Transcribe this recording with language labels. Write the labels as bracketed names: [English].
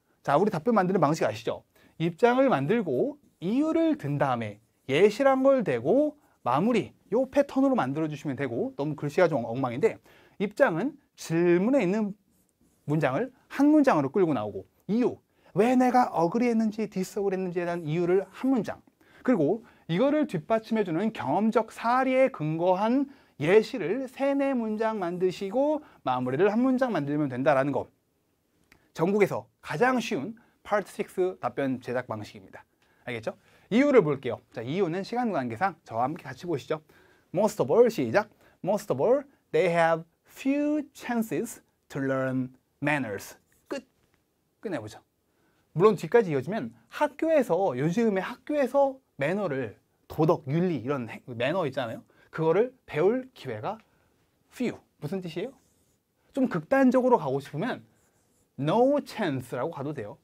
[Korean] 자, 우리 답변 만드는 방식 아시죠? 입장을 만들고 이유를 든 다음에 예시란 걸 대고 마무리, 요 패턴으로 만들어 주시면 되고, 너무 글씨가 좀 엉망인데 입장은 질문에 있는 문장을 한 문장으로 끌고 나오고, 이유, 왜 내가 어그리했는지 디스어그리했는지에 대한 이유를 한 문장, 그리고 이거를 뒷받침해주는 경험적 사례에 근거한 예시를 3-4문장 만드시고 마무리를 한 문장 만들면 된다라는 거. 전국에서 가장 쉬운 파트 6 답변 제작 방식입니다. 알겠죠? 이유를 볼게요. 자, 이유는 시간 관계상 저와 함께 같이 보시죠. [English] Most of all, [Korean] 시작. [English] Most of all, they have few chances to learn manners. [Korean] 끝. 끝내보죠. 물론 뒤까지 이어지면 요즘에 학교에서 매너를, 도덕, 윤리 이런 매너 있잖아요. 그거를 배울 기회가 few. 무슨 뜻이에요? 좀 극단적으로 가고 싶으면 no chance라고 가도 돼요.